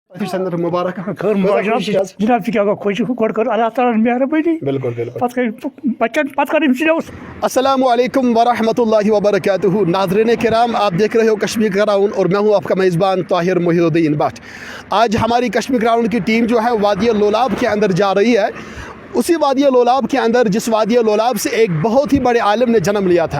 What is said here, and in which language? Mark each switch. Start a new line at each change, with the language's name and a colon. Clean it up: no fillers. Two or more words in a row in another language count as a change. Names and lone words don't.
Kashmiri: مبارک جناب کیا خوش گۄڈٕ کٔر اللہ تعالیٰ مہربٲنی بالکل بالکل پتہٕ کٔر بچن پتہٕ کٔر أمۍ سٕنٛدِ
Arabic: السلام علیکم ورحمۃ اللہ وبرکاتہ.
Urdu: ناظرین کرام، آپ دیکھ رہے ہو کشمیر گراؤنڈ اور میں ہوں آپ کا میزبان طاہر محی الدین بٹ. آج ہماری کشمیر گراؤنڈ کی ٹیم جو ہے وادی لولاب کے اندر جا رہی ہے. اسی وادی لولاب کے اندر جس وادی لولاب سے ایک بہت ہی بڑے عالم نے جنم لیا تھا.